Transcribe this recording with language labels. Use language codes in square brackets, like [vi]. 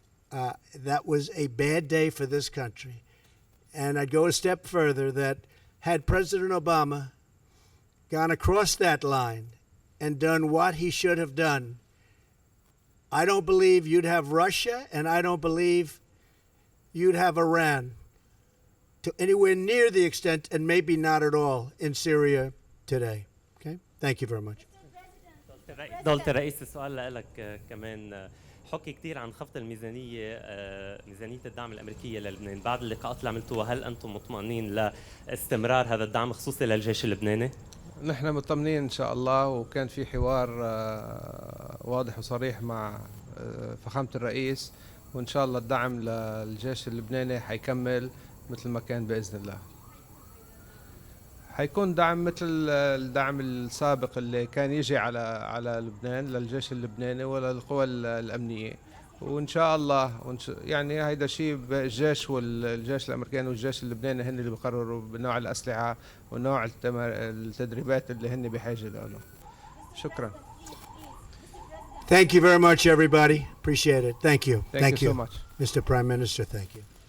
[en] That was a bad day for this country. And I'd go a step further that had President Obama gone across that line and done what he should have done, I don't believe you'd have Russia, and I don't believe you'd have Iran to anywhere near the extent, and maybe not at all, in Syria today. Okay? Thank you very much. [ar] دولة الرئيس السؤال لك كمان حكي كثير عن خفض الميزانية ميزانية الدعم الأمريكية للبنان بعد اللقاءات اللي عملتوها هل أنتم مطمئنين لاستمرار هذا الدعم خصوصي للجيش اللبناني؟ نحن مطمئنين إن شاء الله وكان في حوار واضح وصريح مع فخامة الرئيس وإن شاء الله الدعم للجيش اللبناني حيكمل مثل ما كان بإذن الله. حيكون دعم مثل الدعم السابق اللي كان يجي على لبنان للجيش اللبناني وللقوى الأمنية وان شاء الله يعني هيدا شيء الجيش والجيش الامريكاني والجيش اللبناني هن اللي بيقرروا بنوع الاسلحه ونوع التدريبات اللي هن بحاجه له. شكرا. [en] Thank you very much, everybody. Appreciate it. Thank you. Thank you so much. Mr. Prime Minister, thank you.